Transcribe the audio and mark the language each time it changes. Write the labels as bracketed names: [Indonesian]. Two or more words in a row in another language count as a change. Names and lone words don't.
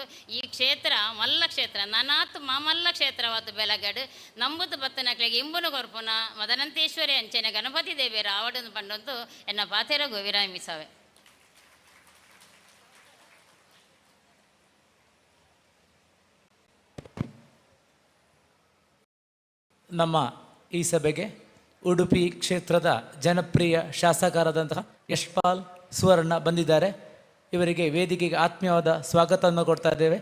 [Tulu] ಈ ಕ್ಷೇತ್ರ ಮಲ್ಲ ಕ್ಷೇತ್ರ ನನಾತ್ ಮಾಮಲ್ಲ ಕ್ಷೇತ್ರವಾದ ಬೆಲಗಡು ನಂಬುದು ಬತ್ತು ನಕ್ಲೆಗೆ ಇಂಬುನು ಕೊರ್ಪುನ ಮದನಂತೇಶ್ವರಿ ಅಂಚೆನೆ ಗಣಪತಿ ದೇವಿಯರ ಆವಡನ್ನು ಪಂಡಂತು ಎನ್ನ ಪಾತೆರ ವಿರಾಮಿಸವೆ. [Kannada] ನಮ್ಮ ಈ ಸಭೆಗೆ ಉಡುಪಿ ಕ್ಷೇತ್ರದ ಜನಪ್ರಿಯ ಶಾಸಕರಾದಂತಹ ಯಶ್ಪಾಲ್ ಸುವರ್ಣ ಬಂದಿದ್ದಾರೆ. ಇವರಿಗೆ ವೇದಿಕೆಗೆ ಆತ್ಮೀಯವಾದ ಸ್ವಾಗತವನ್ನು ಕೊಡ್ತಾ ಇದ್ದೇವೆ.